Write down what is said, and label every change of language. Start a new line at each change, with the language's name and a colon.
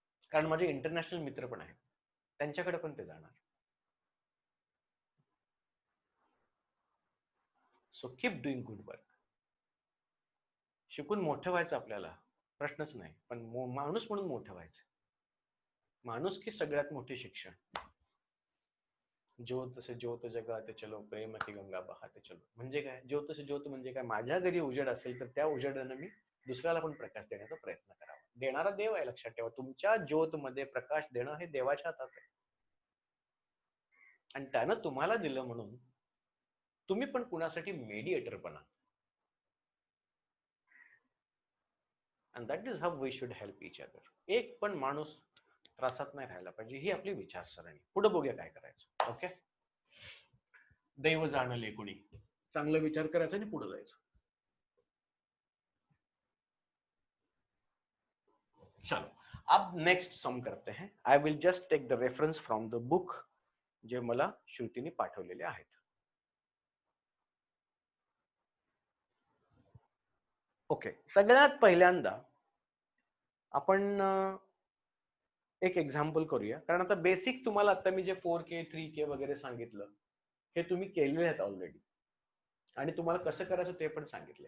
Marathi: कारण माझे इंटरनॅशनल मित्र पण आहेत, त्यांच्याकडे पण ते जाणार.
English: So keep doing good work.
Marathi: शिकून मोठं व्हायचं आपल्याला, प्रश्नच नाही, पण माणूस म्हणून मोठं व्हायचं. माणूस की सगळ्यात मोठी शिक्षण.
Hindi: ज्योत से ज्योत जगाते चलो, प्रेम की गंगा बहाते चलो.
Marathi: म्हणजे काय?
Hindi: ज्योत से ज्योत
Marathi: म्हणजे काय? माझ्या घरी उजेड असेल तर त्या उजेडानं मी दुसऱ्याला पण प्रकाश देण्याचा प्रयत्न करावा. देणारा देव आहे, लक्षात ठेवा. तुमच्या ज्योत मध्ये प्रकाश देणं हे देवाच्या हातात आहे. आणि त्यानं तुम्हाला दिलं म्हणून तुम्ही पण कुणासाठी मेडिएटर बना.
English: And that is how we should help each other.
Marathi: एक पण माणूस त्रासात नाही राहायला पाहिजे, ही आपली विचारसरणी. पुढे बघूया काय करायचं. ओके, दैव जाणले कोणी, चांगला विचार करायचा आणि पुढे जायचं.
Hindi: चलो अब नेक्स्ट सम करते हैं.
English: I will just take the reference from the book
Marathi: जे मला श्रुतीने पाठवलेले आहेत. ओके, सगळ्यात पहिल्यांदा आपण एक एक्झाम्पल करूया, कारण आता बेसिक तुम्हाला आता मी जे 4K 3K वगैरे सांगितलं हे तुम्ही केलेले आहेत ऑलरेडी, आणि तुम्हाला कसं करायचं ते पण सांगितलं.